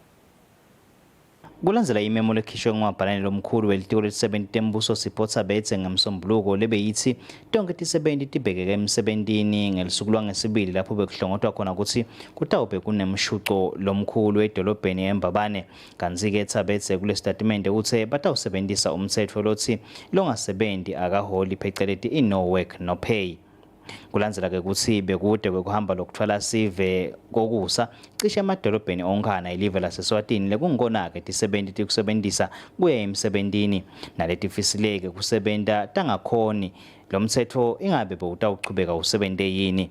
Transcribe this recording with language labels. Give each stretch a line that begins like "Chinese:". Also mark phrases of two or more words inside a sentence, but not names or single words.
Swati: Kulandzela imemo lekhishwe ngumabhalane lomkhulu welitiko letisebenti tembuso Sipho Tsabetse ngemsombuluko lebeyithi tonke tisebenti tibhekeke emsebentini ngelisuku lwangesibili lapho bekuhlongotwa khona ukuthi kutawube kunemshuco lomkhulu edolobheni eMbabane. Kanti-ke Tsabetse kulesitatimende uthe batawusebentisa umtsetfo lothi longasebenzi akaholi pheceleti i-
English: no work no pay.
Swati: Kulandzela-ke ukuthi bekude kwekuhamba lokuthwala sive kokusa cishe emadolobheni onkhana ilive laseSwatini lekungikona-ke tisebenti tikusebentisa kuya emsebentini naletifisileke kusebenta tangakhoni lo mtsetfo ingabe bewutawuchubeka usebente yini.